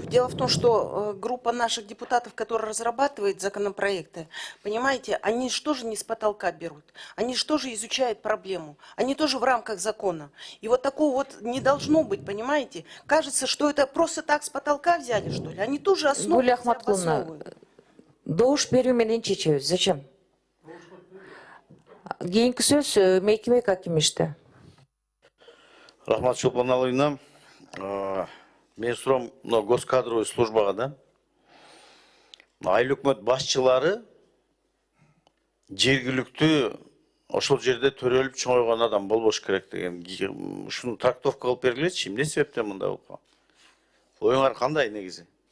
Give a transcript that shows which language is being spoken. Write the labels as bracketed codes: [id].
[ru] Дело в том, что группа наших депутатов, которая разрабатывает законопроекты, понимаете, они же тоже не с потолка берут. Они же тоже изучают проблему. Они тоже в рамках закона. И вот такого вот не должно быть, понимаете? Кажется, что это просто так с потолка взяли, что ли. Они тоже основу [ky] Гүл Ахматкуловна, добуш берүү менен чечебиз. [ru] Зачем? [ky] Кийинки сөз Мейкимбек Акимиште. Рахмат Чолпоналыйна. Мен сурам госкадровый службага да. Айыл өкмөт башчылары жергиликтүү ошол жерде төрөлүп чоңойгон адам болбош керек деген. Ушуну трактовка кылып бергилечи, эмне себептен мындай болуп калган? Оюңар кандай негизи?